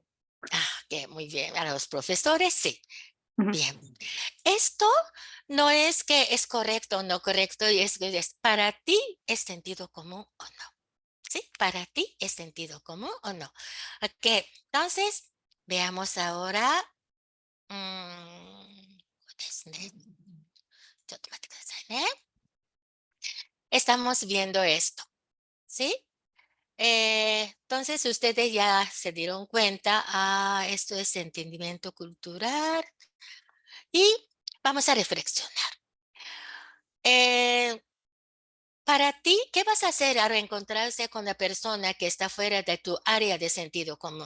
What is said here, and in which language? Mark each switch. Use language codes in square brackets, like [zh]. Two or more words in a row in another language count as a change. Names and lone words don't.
[es] Ok, muy bien. A los profesores, sí. Ujú. Bien. Esto no es que es correcto o no correcto, y es para ti es sentido común o no. ¿Sí? Para ti es sentido común o no. Ok, entonces veamos ahora. [ja] ですね。ちょっと待ってくださいね。 [es] Estamos viendo esto, ¿sí? Entonces ustedes ya se dieron cuenta, esto es entendimiento cultural y vamos a reflexionar. Para ti, ¿qué vas a hacer al encontrarse con la persona que está fuera de tu área de sentido común?